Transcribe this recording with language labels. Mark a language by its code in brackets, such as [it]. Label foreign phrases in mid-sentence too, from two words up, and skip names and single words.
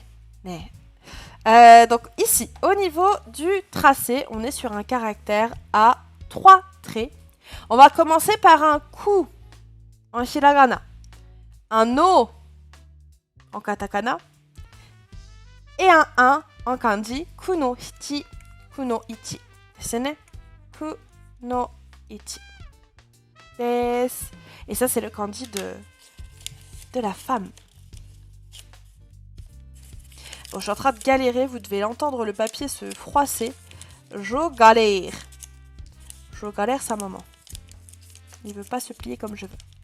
[fr] donc ici, au niveau du tracé, on est sur un caractère à 3 traits. On va commencer par un ku en hiragana, un o en katakana et un 1 en kanji, [ja] く の ひち、く の いち。ですね? く の いち. Desu. [fr] Et ça, c'est le kanji de la femme. Bon, je suis en train de galérer, vous devez entendre le papier se froisser. Je galère. Je galère sa maman. Il veut pas se plier comme je veux.